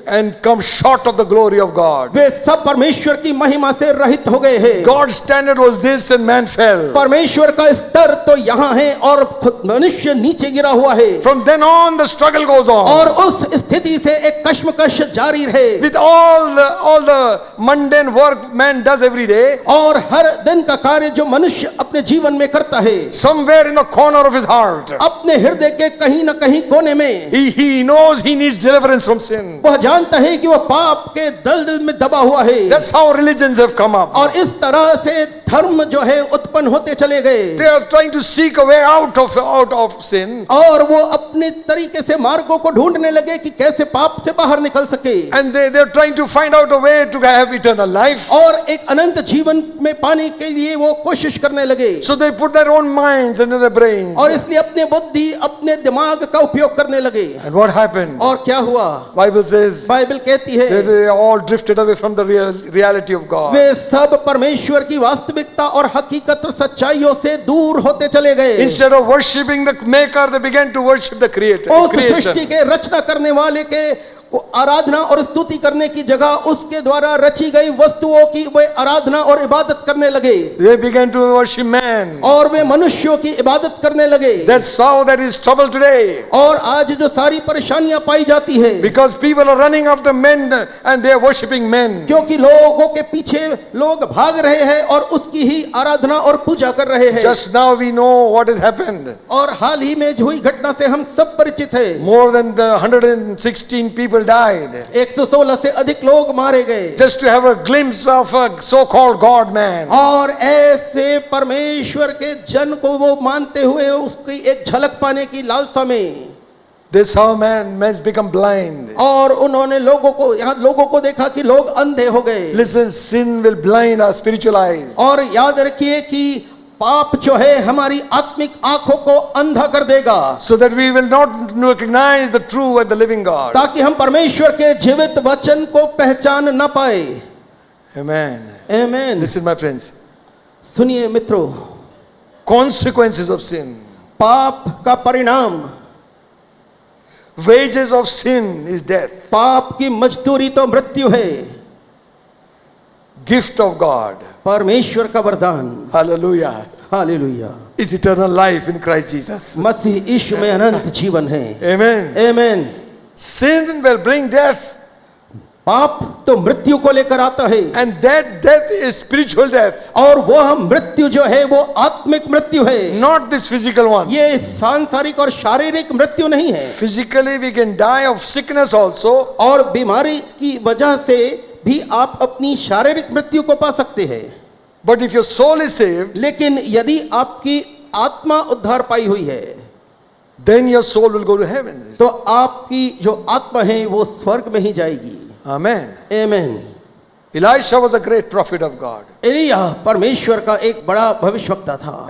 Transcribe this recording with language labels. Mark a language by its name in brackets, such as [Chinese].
[English] and come short of the glory of God. [Hindi] वे सब परमेश्वर की महिमा से रहित हो गए हैं। [English] God's standard was this and man fell. [Hindi] परमेश्वर का स्तर तो यहाँ है और खुद मनुष्य नीचे गिरा हुआ है। [English] From then on the struggle goes on. [Hindi] और उस स्थिति से एक कश्मकश जारी रहे। [English] With all the mundane work man does every day, [Hindi] और हर दिन का कार्य जो मनुष्य अपने जीवन में करता है, [English] somewhere in the corner of his heart, [Hindi] अपने हृदय के कहीं न कहीं कोने में [English] he knows he needs deliverance from sin. [Hindi] वह जानता है कि वह पाप के दलदल में दबा हुआ है। [English] That's how religions have come up. [Hindi] और इस तरह से धर्म जो है उत्पन्न होते चले गए। [English] They are trying to seek a way out of sin. [Hindi] और वो अपने तरीके से मार्गों को ढूंढने लगे कि कैसे पाप से बाहर निकल सके। [English] And they are trying to find out a way to have eternal life. [Hindi] और एक अनंत जीवन में पाने के लिए वो कोशिश करने लगे। [English] So they put their own minds into their brains. [Hindi] और इसलिए अपने बुद्धि अपने दिमाग का उपयोग करने लगे। [English] And what happened? [Hindi] और क्या हुआ? [English] Bible says [Hindi] बाइबल कहती है [English] they all drifted away from the reality of God. [Hindi] वे सब परमेश्वर की वास्तविकता और हकीकत और सच्चाइयों से दूर होते चले गए। [English] Instead of worshiping the maker, they began to worship the creator. [Hindi] उस [English] creation. [Hindi] सृष्टि के रचना करने वाले के को आराधना और स्तुति करने की जगह उसके द्वारा रची गई वस्तुओं की वे आराधना और इबादत करने लगे। [English] They began to worship man. [Hindi] और वे मनुष्यों की इबादत करने लगे। [English] That's how there is trouble today. [Hindi] और आज जो सारी परेशानियां पाई जाती है, [English] Because people are running after men and they are worshiping men. [Hindi] क्योंकि लोगों के पीछे लोग भाग रहे हैं और उसकी ही आराधना और पूजा कर रहे हैं। [English] Just now we know what has happened. [Hindi] और हाल ही में हुई घटना से हम सब परिचित हैं। [English] More than 116 people died [Hindi] 116 से अधिक लोग मारे गए [English] just to have a glimpse of a so-called God man. [Hindi] और ऐसे परमेश्वर के जन को वो मानते हुए उसकी एक झलक पाने की लालसा में [English] This how man's become blind. [Hindi] और उन्होंने लोगों को यहाँ लोगों को देखा कि लोग अंधे हो गए। [English] Listen, sin will blind our spiritual eyes. [Hindi] और याद रखिए कि पाप जो है हमारी आत्मिक आंखों को अंधा कर देगा, [English] So that we will not recognize the true and the living God. [Hindi] ताकि हम परमेश्वर के जीवित वचन को पहचान न पाए। [English] Amen. [Hindi] आमीन। [English] Listen, my friends. [Hindi] सुनिए मित्रों, [English] Consequences of sin. [Hindi] पाप का परिणाम, [English] Wages of sin is death. [Hindi] पाप की मजदूरी तो मृत्यु है। [English] Gift of God. [Hindi] परमेश्वर का वरदान, [English] Hallelujah. [Hindi] Hallelujah, [English] Is eternal life in Christ Jesus. [Hindi] मसीह यीशु में अनंत जीवन है। [English] Amen. [Hindi] आमीन। [English] Sin will bring death. [Hindi] पाप तो मृत्यु को लेकर आता है, [English] And that death is spiritual death. [Hindi] और वह मृत्यु जो है वो आत्मिक मृत्यु है, [English] Not this physical one. [Hindi] ये सांसारिक और शारीरिक मृत्यु नहीं है। [English] Physically we can die of sickness also. [Hindi] और बीमारी की वजह से भी आप अपनी शारीरिक मृत्यु को पा सकते हैं। [English] But if your soul is saved, [Hindi] लेकिन यदि आपकी आत्मा उद्धार पाई हुई है, [English] then your soul will go to heaven. [Hindi] तो आपकी जो आत्मा है वो स्वर्ग में ही जाएगी। [English] Amen. [Hindi] आमीन। [English] Elisha was a great prophet of God. [Hindi] Elia परमेश्वर का एक बड़ा भविष्यवक्ता था,